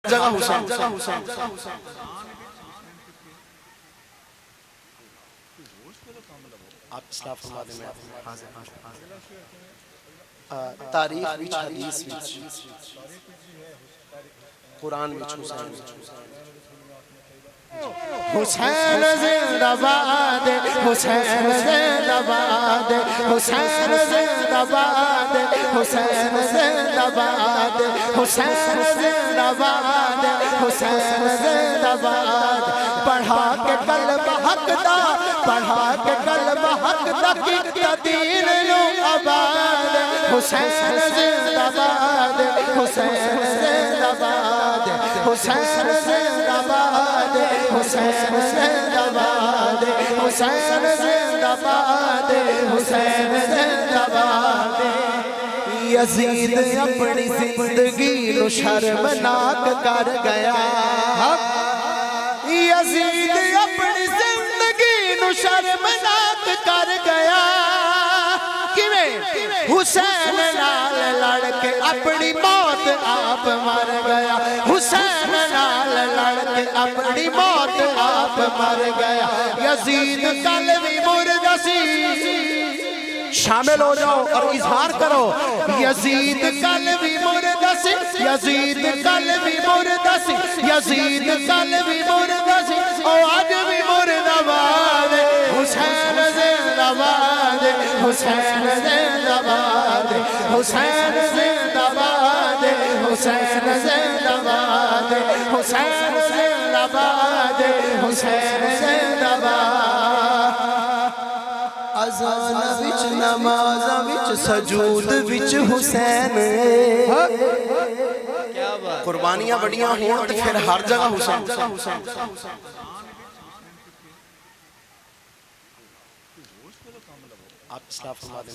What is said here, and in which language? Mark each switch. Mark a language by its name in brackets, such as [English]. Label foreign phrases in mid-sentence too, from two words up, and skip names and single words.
[Urdu] جگہ حسین آپ اصلاح فرما دیں. [Punjabi] میں تاریخ وچ حدیث وچ قرآن وچ حسین زندہ باد حسین زندہ باد حسین زندہ باد حسین زندہ باد حسین زندہ باد حسین زندہ باد پڑھا کے قلب حق دا پڑھا کے قلب حق دا کی دین نو آباد حسین زندہ باد حسین زندہ باد حسین زندہ باد حسین زندہ باد حسین زندہ باد حسین زندہ باد. یزید اپنی زندگی نو شرمناک کر گیا یزید اپنی زندگی نو شرمناک کر گیا حسین نال لڑ کے اپنی موت آپ مر گیا حسین نال لڑ کے اپنی موت آپ مر گیا. یزید کل بھی مردہ سی [Urdu] شامل ہو جاؤ اور اظہار کرو [Punjabi] یزید کل بھی مردہ سی یزید کل بھی مردہ سی یزید کل بھی مردہ سی اور آج بھی مردہ باد حسین زندہ باد حسین زندہ باد حسین زندہ باد حسین زندہ باد حسین زندہ باد حسین زندہ باد. اذان وچ نماز وچ سجود وچ حسین قربانیاں بڑیاں ہوں تو پھر ہر جگہ حسین. [Urdu] آپ اصلاح فرما دیں.